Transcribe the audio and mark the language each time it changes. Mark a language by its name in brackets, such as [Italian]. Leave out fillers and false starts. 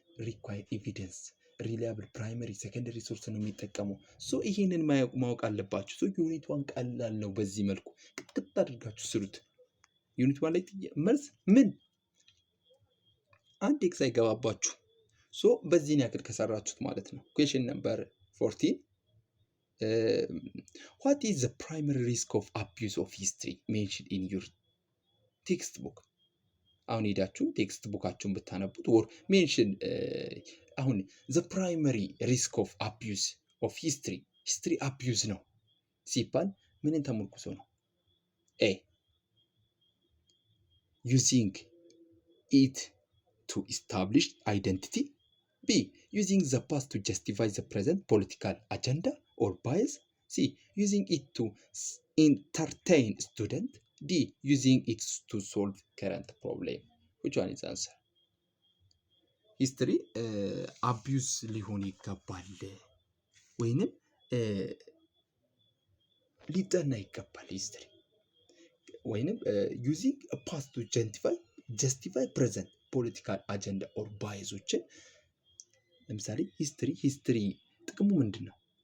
[Amharic] ሪኳየር ኤቪደንስ፣ ሪላያብል ፕራይመሪ ሰከንደሪ ሶርስ ነው የሚጠቀመው። ሶ ይሄንን ማወቅ አለባችሁ። ሶ ዩኒት ዋን ቀላል ነው። በዚህ መልኩ ቅጥቅጥ አድርጋችሁ ስሩት። ዩኒት ዋን ላይ መልስ ምን አንድ ኤክስ አይገባባችሁ። ሶ በዚህን ያክል ከሰራችሁት ማለት ነው። ኩዌሽን ነምበር 14 [English] what is the primary risk of abuse of history mentioned in your ቴክስት [Amharic] ቡክ? አሁን ሄዳችሁ ቴክስት ቡካችሁን ብታነቡት ወር ሜንሽን አሁን [English] the primary risk of abuse of history abuse [Amharic] ነው ሲባል ምንን ተመርኩዞ ነው? [English] ኤ using it to establish identity. B. Using the past to justify the present political agenda or bias. C. Using it to entertain student. D. Using it to solve current problem. Which one is the answer? [Amharic] History abuse ሊሆን ይገባል ወይንም ሊጠና ይገባል። ሂስትሪ ወይንም [English] using a past to justify present [Amharic] ፖለቲካል አጀንዳ ኦር ባይዞችን። ለምሳሌ ሂስትሪ ጥቅሙ ምንድን ነው?